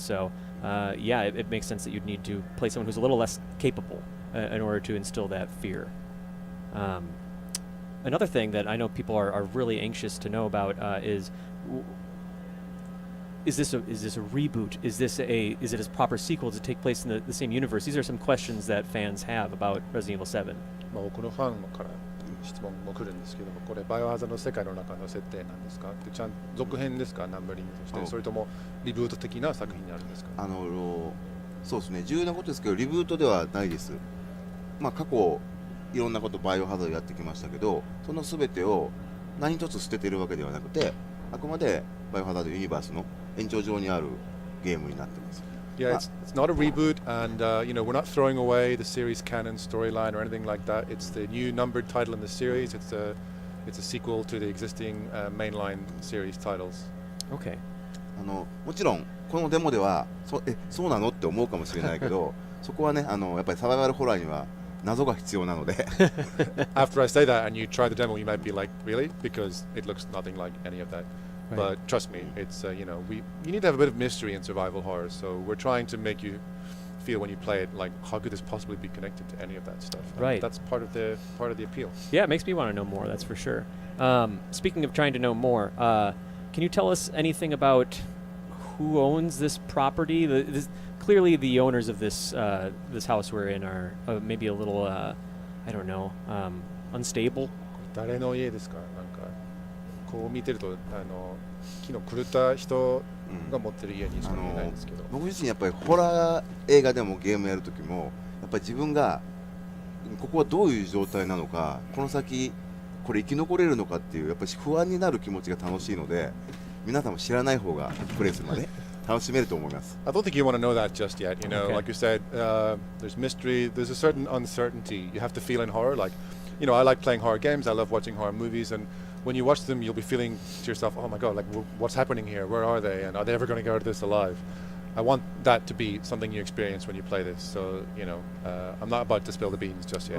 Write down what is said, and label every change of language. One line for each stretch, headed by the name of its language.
English: So, yeah, it makes sense that you'd need to play someone who's a little less capable in order to instill that fear. Another thing that I know people are really anxious to know about is this a reboot? Is it a proper sequel to take place in the same universe? These are some questions that fans have about Resident Evil 7.
Japanese: まあ、多くのファンから質問も来るんですけども、これバイオハザードの世界の中の設定なんですか？でちゃん続編ですか？ナンバリングとして、それともリブート的な作品になるんですか？そうですね、重要なことですけどリブートではないです。まあ過去いろんなことバイオハザードやってきましたけど、その全てを何一つ捨ててるわけではなくて、あくまでバイオハザードユニバースの延長上にあるゲームになってます。
English: Yeah, it's not a reboot, and you know, we're not throwing away the series canon storyline or anything like that. It's the new numbered title in the series. It's a sequel to the existing mainline series titles. Okay.
Japanese: もちろんこのデモではそうなのって思うかもしれないけどそこはねやっぱりサバイバルホラーには謎が必要なので
English: After I say that and you try the demo, you might be like, really? Because it looks nothing like any of that. Right. But trust me, it's you need to have a bit of mystery in survival horror. So we're trying to make you feel when you play it like, how could this possibly be connected to any of that stuff? And Right. that's part of the appeal. Yeah, it makes me want to know more, that's for sure. Speaking of trying to know more, can you tell us anything about who owns this property? Clearly the owners of this this house we're in are maybe a little, I don't know, unstable.
Japanese: 誰の家ですか？なんかこう見てると木の狂った人が持ってる家にしか見えないんですけど。僕自身やっぱりホラー映画でもゲームやるときもやっぱり自分がここはどういう状態なのか、この先これ生き残れるのかっていうやっぱり不安になる気持ちが楽しいので、皆さんも知らない方がプレイするまで楽しめると思います。
English: I don't think you want to know that just yet. Okay. Like you said, there's mystery. There's a certain uncertainty you have to feel in horror. Like, I like playing horror games. I love watching horror movies, and when you watch them, you'll be feeling to yourself, "Oh my God! Like, what's happening here? Where are they? And are they ever going to get out of this alive?" I want that to be something you experience when you play this. So, I'm not about to spill the beans just yet.